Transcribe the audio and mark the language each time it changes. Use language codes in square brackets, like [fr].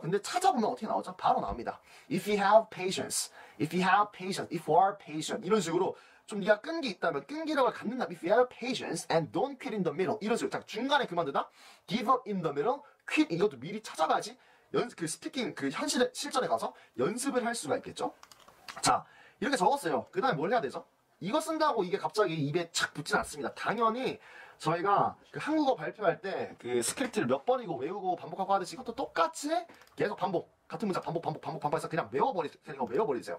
[ko] 근데 찾아보면 어떻게 나오죠? 바로 나옵니다. [en] If you are patient [ko] 이런 식으로 좀 네가 끈기 있다면 끈기력을 갖는다. [en] If you have patience and don't quit in the middle [ko] 이런 식으로 자, 중간에 그만두다 [en] give up in the middle quit [ko] 이것도 미리 찾아봐야지 그 스피킹 그 실전에 가서 연습을 할 수가 있겠죠. 자, 이렇게 적었어요. 그 다음에 뭘 해야 되죠? 이거 쓴다고 이게 갑자기 입에 착 붙진 않습니다. 당연히 저희가 그 한국어 발표할 때 그 스크립트를 몇 번이고 외우고 반복하고 하듯이 이것도 똑같이 계속 반복, 같은 문장 반복해서 그냥 외워버리세요.